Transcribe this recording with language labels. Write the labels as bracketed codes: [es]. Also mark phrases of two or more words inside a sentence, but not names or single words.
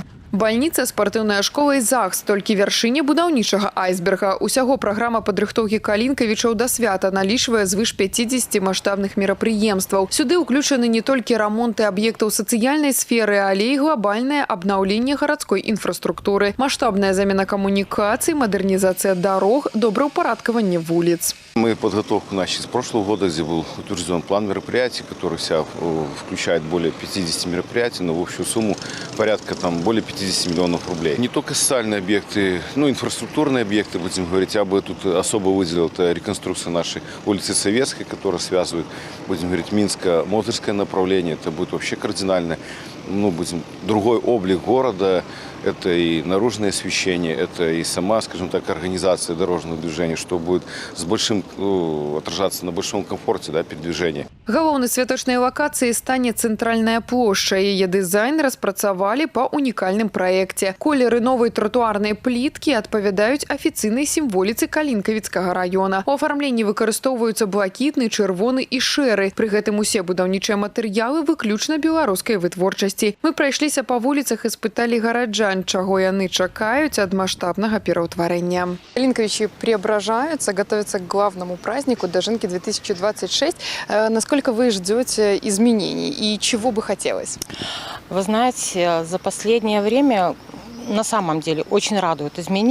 [be] Бальніца, спартыўная школа і ЗАГС – толькі вяршыня будаўнічага айсберга. Усяго праграма падрыхтоўкі Калинковічаў да свята налічвае звыш 50 маштабных мерапрыемстваў. Сюды ўключаны не толькі рамонты аб'ектаў сацыяльнай сферы, але і глобальнае абнаўленне гарадской інфраструктуры, маштабная замена камунікацый, мадэрнізацыя дарог, добраўпарадкаванне вуліц. [ru] Мы подготовку начали с прошлого года, где был утвержден план мероприятий, который включает более 50 мероприятий, но в общую сумму порядка более 50 миллионов рублей. Не только социальные объекты, но и инфраструктурные объекты, будем говорить. Я бы тут особо выделил это реконструкция нашей улицы Советской, которая связывает, будем говорить, Минско-Мозырское направление. Это будет вообще кардинально, другой облик города. Это и наружное освещение, это и сама, скажем так, организация дорожного движения, что будет отражаться на большом комфорте передвижения. [be] Галоўнай святочнай лакацыяй стане цэнтральная плошча. Яе дызайн распрацавалі па унікальным праекце. Колеры новай тратуарнай пліткі адпавядаюць афіцыйнай сімволіцы Калинковіцкага раёна. У афармленні выкарыстоўваюцца блакітны, чырвоны і шэры. Пры гэтым усе будаўнічыя матэрыялы выключна беларускай вытворчасці. Мы прайшліся па вуліцах і спыталі гараджан, чего яны чакаюць [ru] от масштабного переутворения. Калинковичи преображаются, готовятся к главному празднику Дожинки 2026. Насколько вы ждете изменений и чего бы хотелось? Вы знаете, за последнее время на самом деле очень радует изменения.